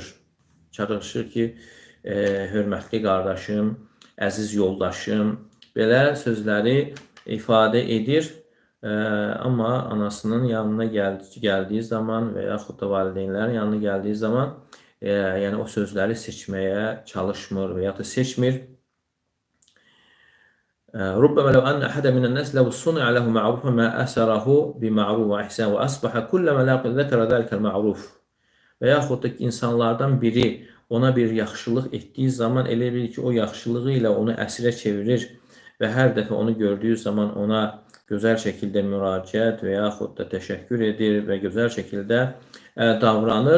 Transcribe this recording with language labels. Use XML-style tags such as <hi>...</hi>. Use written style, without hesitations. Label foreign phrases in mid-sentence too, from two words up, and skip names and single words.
<az>Çalışır ki, hörmətli qardaşım, əziz yoldaşım, belə sözləri ifadə edir. Amma anasının yanına gəldiyi zaman və yaxud da valideynlərin yanına gəldiyi zaman yəni o sözləri seçməyə çalışmır və ya da seçmir.</az> <ar>ربما لو أن أحدا من الناس لو صنع له معروف ما أسره بمعروف وإحسان وأصبح كلما لقي ذكر ذلك المعروف.</ar> <az>Və yaxud da insanlardan biri ona bir yaxşılıq etdiyi zaman elə bilir ki, o yaxşılığı ilə onu əsirə çevirir və hər dəfə onu gördüyü zaman ona gözəl şəkildə müraciət və yaxud da təşəkkür edir və gözəl şəkildə davranır.</az>